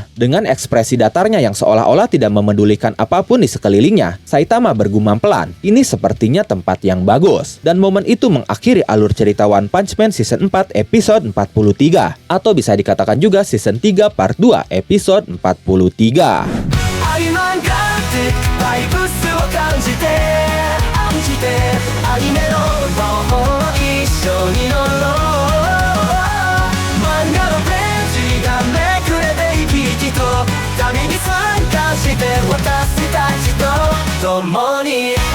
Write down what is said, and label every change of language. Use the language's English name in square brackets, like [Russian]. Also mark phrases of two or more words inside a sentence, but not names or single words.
[Indonesian] Dengan ekspresi datarnya yang seolah-olah tidak memedulikan apapun di sekelilingnya, Saitama bergumam pelan, "Ini sepertinya tempat yang bagus." Dan momen itu mengakhiri alur cerita One Punch Man Season 4 episode 43, atau bisa dikatakan juga Season 3 Part 2 episode 43. [Japanese] アニメの魔法一緒に乗ろう漫画のページがめくれて生き生きと旅に参加して私たちと共に